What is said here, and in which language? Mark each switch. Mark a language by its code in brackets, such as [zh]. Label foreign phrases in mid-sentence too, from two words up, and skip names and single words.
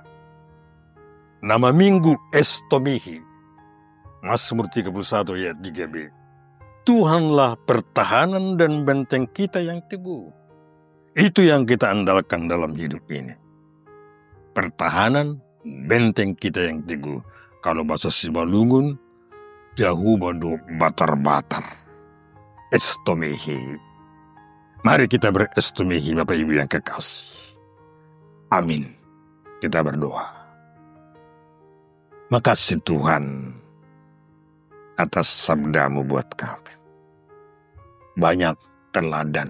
[id] Nama minggu Estomihi, Mazmur 31 ayat 3b. Tuhanlah pertahanan dan benteng kita yang teguh. Itu yang kita andalkan dalam hidup ini. Pertahanan, benteng kita yang teguh. Kalau bahasa Simalungun, [bts] jauh badu batar-batar. [id] Estomihi. Mari kita berestomihi Bapak Ibu yang kekasih. Amin. Kita berdoa. Makasih Tuhan atas sabdamu buat kami. Banyak teladan.